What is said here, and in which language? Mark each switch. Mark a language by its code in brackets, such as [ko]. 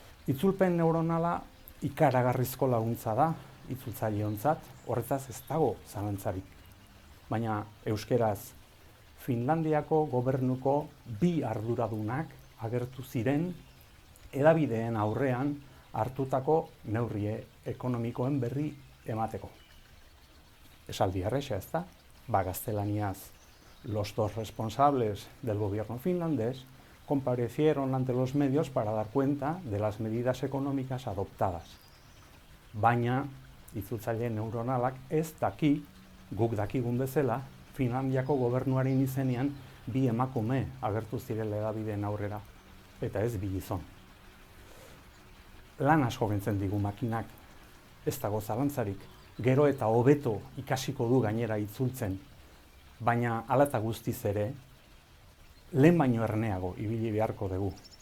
[eu] Itzulpen neuronala ikaragarrizko laguntza da, itzultzaileontzat, horretaz ez dago zalantzarik. Baina euskeraz, Finlandiako gobernuko 2 arduradunak agertu ziren hedabideen aurrean hartutako neurri ekonomikoen berri emateko. Esaldi erresa, ez da? [es] Gaztelaniaz, los 2 responsables del gobierno finlandés comparecieron ante los medios para dar cuenta de las medidas económicas adoptadas. [eu] Baina, itzultzaile neuronalak ez daki, guk dakigun bezala, Finlandiako gobernuaren izenean 2 emakume agertu zirela hedabideen aurrera, eta ez 2 gizon. Lan asko kentzen digu makinak, ez dago zalantzarik, gero eta hobeto ikasiko du gainera itzultzen, baina hala eta guztiz ere, lehen baino erneago ibili beharko dugu.